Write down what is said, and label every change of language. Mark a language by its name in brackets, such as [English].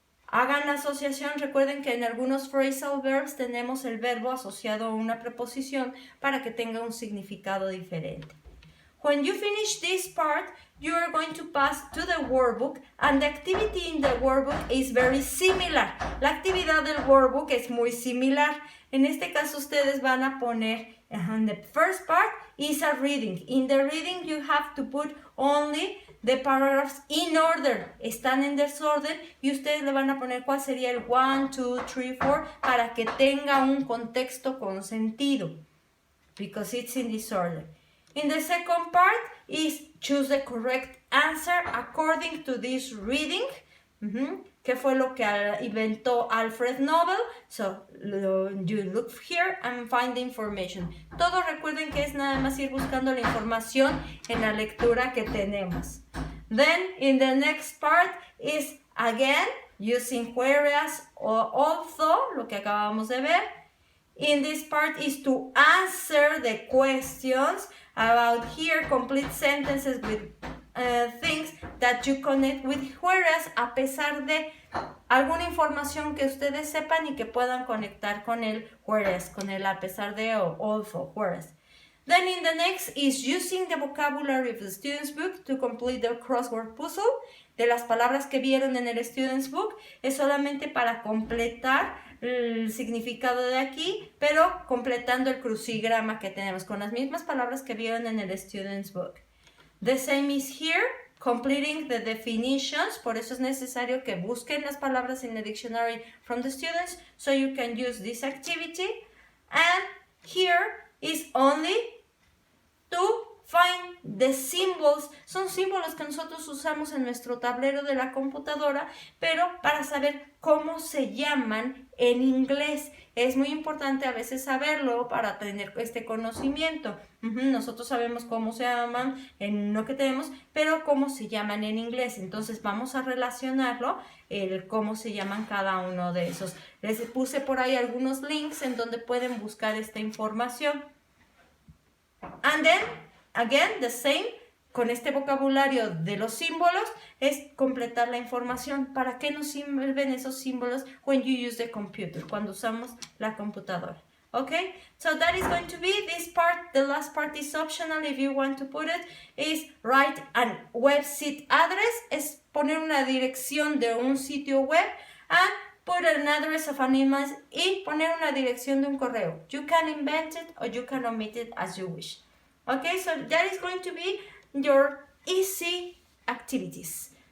[Spanish] Hagan la asociación. Recuerden que en algunos phrasal verbs tenemos el verbo asociado a una preposición para que tenga un significado diferente. [English] When you finish this part, you are going to pass to the workbook and the activity in the workbook is very similar. [Spanish] La actividad del workbook es muy similar. En este caso ustedes van a poner, [English] the first part is a reading. In the reading you have to put only the paragraphs in order. [Spanish] Están en desorden y ustedes le van a poner cuál sería el 1, 2, 3, 4 para que tenga un contexto con sentido. [English] Because it's in disorder. In the second part is choose the correct answer according to this reading. [Spanish] ¿Qué fue lo que inventó Alfred Nobel? [English] So, you look here and find the information. [Spanish] Todos recuerden que es nada más ir buscando la información en la lectura que tenemos. [English] Then, in the next part is, again, using whereas or although, [Spanish] lo que acabamos de ver. [English] In this part is to answer the questions about here, complete sentences with things that you connect with whereas, [Spanish] a pesar de alguna información que ustedes sepan y que puedan conectar con el whereas, con el a pesar de o [English] also, whereas. Then in the next is using the vocabulary of the student's book to complete the crossword puzzle. [Spanish] De las palabras que vieron en el student's book es solamente para completar el significado de aquí, pero completando el crucigrama que tenemos con las mismas palabras que vieron en el student's book. [English] The same is here, completing the definitions. [Spanish] Por eso es necesario que busquen las palabras en el [English] dictionary from the students so you can use this activity. And here is only to find the symbols, [Spanish] son símbolos que nosotros usamos en nuestro tablero de la computadora, pero para saber cómo se llaman en inglés. Es muy importante a veces saberlo para tener este conocimiento. Nosotros sabemos cómo se llaman en lo que tenemos, pero cómo se llaman en inglés. Entonces vamos a relacionarlo, el cómo se llaman cada uno de esos. Les puse por ahí algunos links en donde pueden buscar esta información. [English] And then, again, the same, [Spanish] con este vocabulario de los símbolos, es completar la información. ¿Para qué nos sirven esos símbolos [English] when you use the computer? [Spanish] Cuando usamos la computadora. [English] Okay, so that is going to be this part. The last part is optional if you want to put it. Is write a website address. [Spanish] Es poner una dirección de un sitio web. [English] And put an address of an email [Spanish] y poner una dirección de un correo. [English] You can invent it or you can omit it as you wish. Okay, so that is going to be your easy activities.